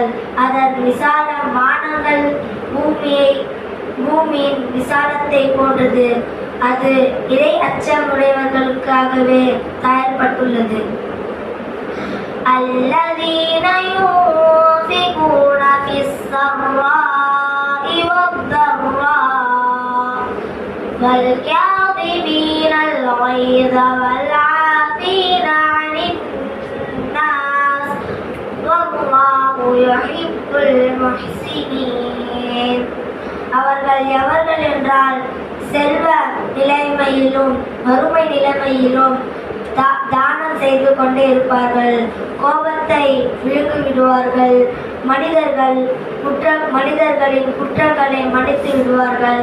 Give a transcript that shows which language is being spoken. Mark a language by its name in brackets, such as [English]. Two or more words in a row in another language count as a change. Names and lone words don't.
[Tamil] அதன் விசாலம் வானங்கள் பூமியின் விசாலத்தை போன்றது. அது இறை அச்சமுடையவர்களுக்காகவே தயார்பட்டுள்ளது. [Arabic] الذين ينفقون في السراء والضراء والكاظمين الغيظ والعافين عن الناس والله يحب المحسنين. [Tamil] அவர்கள் எவர்கள் என்றால் செல்வ நிலைமையிலும் வறுமை நிலைமையிலும் தானம் செய்து கொண்டே இருப்பார்கள், கோபத்தை விழுங்கிவிடுவார்கள், மனிதர்களின் குற்றங்களை மன்னித்து விடுவார்கள்.